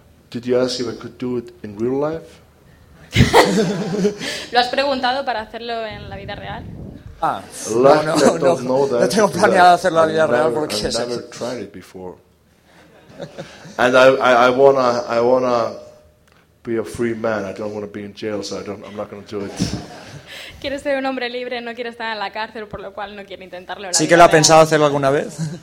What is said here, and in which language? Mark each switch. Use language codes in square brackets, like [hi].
[en] Did you ask if I could do it in real life? [es] ¿Lo has preguntado para hacerlo en la vida real? No, tengo planeado hacerlo en la vida real porque [en] I've never tried it before. And I wanna be a free man. I don't wanna be in jail, so I'm not gonna do it. [es] Quiere ser un hombre libre, no quiere estar en la cárcel, por lo cual no quiere intentarlo. Sí que lo ha pensado hacerlo alguna vez.